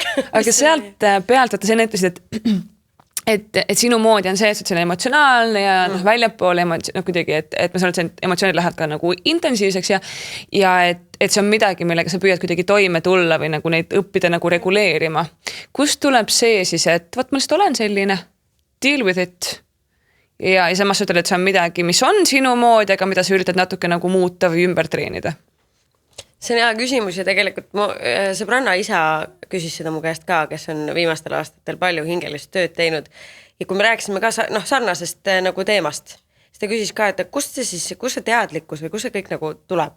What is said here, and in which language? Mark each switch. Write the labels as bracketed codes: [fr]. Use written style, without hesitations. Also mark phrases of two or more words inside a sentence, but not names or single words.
[et] Aga sealt pealt vaata see näitasid, et sinu moodi on see, et see on emotsionaalne ja väljapoole kuidagi, et ma saan, et emotsioonid lähevad ka nagu intensiivseks ja et see on midagi, millega sa püüad kuidagi toime tulla või nagu neid õppida nagu reguleerima. Kust tuleb see siis, et võt, ma lihtsalt olen selline, [en] deal with it [et] ja samas ütled, et see on midagi, mis on sinu moodi, aga mida sa üritad natuke nagu muuta või ümber treenida? See on hea küsimus ja tegelikult mu sõbranna isa küsis seda mu käest ka, kes on viimastel aastatel palju hingelist tööd teinud. Ja kui me rääkisime ka sarnasest nagu teemast, siis ta küsis ka, et kust see teadlikkus või kust see kõik nagu tuleb.